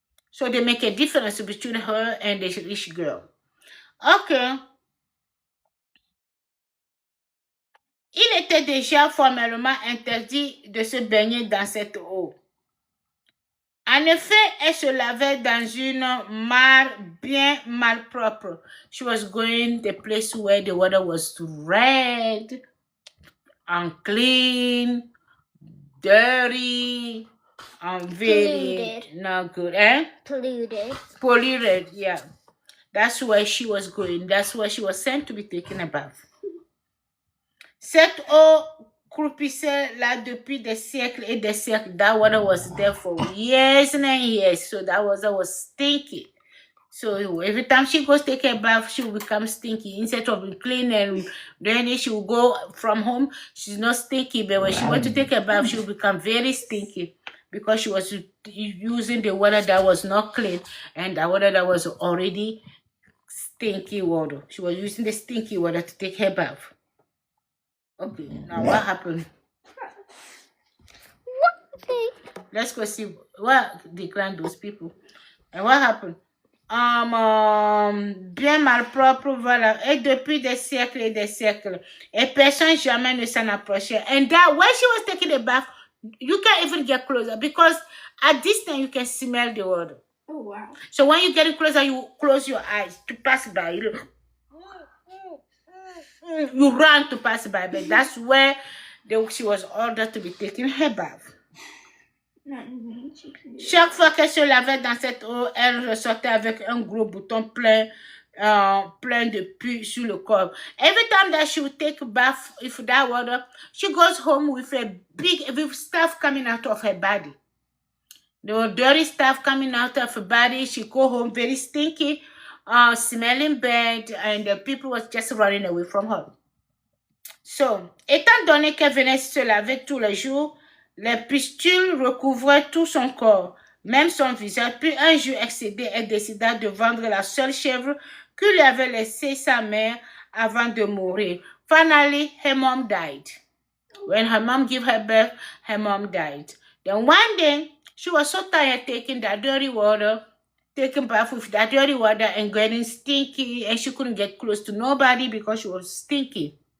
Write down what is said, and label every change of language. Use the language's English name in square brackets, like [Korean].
[English] So they make a difference between her and the rich girl. Okay. [French] Il était déjà formellement interdit de se baigner dans cette eau. En effet, elle se lavait dans une mare bien malpropre. [English] She was going the place where the water was red, unclean, dirty, very polluted. not good, eh? Polluted, yeah. That's where she was going. That's where she was sent to be taken a bath. [French] Cette eau croupissait là depuis des siècles et des siècles. [English] That water was there for years and years. So that water was stinky. So every time she goes take a bath, she will become stinky. Instead of being clean and then she will go from home, she's not stinky. But when she went to take a bath, she will become very stinky because she was using the water that was not clean and the water that was already stinky water. She was using the stinky water to take her bath. Okay, now what happened? Let's go see what declined those people. And what happened? [French] Bien malpropre, voilà. Et depuis des siècles et des siècles. Et personne jamais ne s'en approchait. [English] And that when she was taking a bath, you can't even get closer because at distance you can smell the water. Oh, wow. So when you get closer, you close your eyes to pass by. You run to pass by, but that's where she was ordered to be taking her bath. [French] Chaque fois qu'elle se lavait dans cette eau, elle ressortait avec un gros bouton plein de pus sur le corps. [English] Every time that she would take a bath with that water, she goes home with with stuff coming out of her body. The dirty stuff coming out of her body. She go home very stinky, smelling bad, and the people was just running away from her. [French] So, étant donné qu'elle venait se laver tous les jours, les pustules recouvraient tout son corps, même son visage. Puis un jour excédé, elle décida de vendre la seule chèvre que lui avait laissée sa mère avant de mourir. [English] Finally, her mom died. When her mom gave her birth, her mom died. Then one day, she was so tired taking that dirty water, taking bath with that dirty water and getting stinky, and she couldn't get close to nobody because she was stinky.